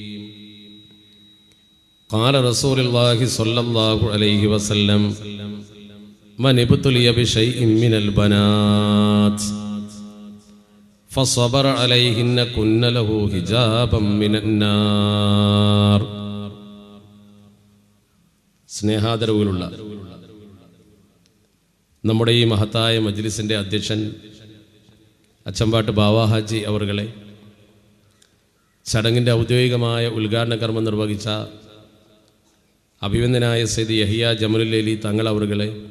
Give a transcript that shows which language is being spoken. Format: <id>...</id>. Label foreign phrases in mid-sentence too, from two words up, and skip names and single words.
<ar>قال رسول الله صلى الله عليه وسلم من ابتلي بشيء من البنات فصبر عليهن كن له حجابا من النار.</ar> <ml>സ്നേഹാദരവുകളുള്ള നമ്മുടെ ഈ മഹത്തായ മജ്ലിസിൻ്റെ അധ്യക്ഷൻ അച്ചമ്പാട്ട് ബാവാ ഹാജി അവർകളെ, ചടങ്ങിൻ്റെ ഔദ്യോഗികമായ ഉദ്ഘാടന കർമ്മം നിർവഹിച്ച അഭിവന്ദനായ സയ്യിദ് യഹിയ ജമലുല്ലൈലി തങ്ങൾ അവർകളെ,</ml>